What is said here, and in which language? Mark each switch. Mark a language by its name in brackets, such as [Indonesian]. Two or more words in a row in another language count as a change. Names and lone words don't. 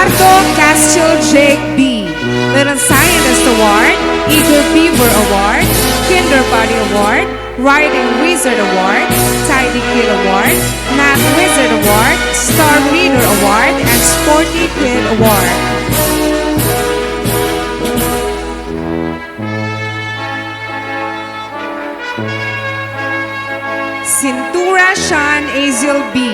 [English] 𝐍a𝐠a C𝐨l𝐥e𝐠e Little Scientist Award, Eagle Beaver Award, Kinder Body Award, Writing Wizard Award, Tidy Kid Award, Math Wizard Award, Star Reader Award, and Sporty Kid Award. Cintura Sean Aziel B.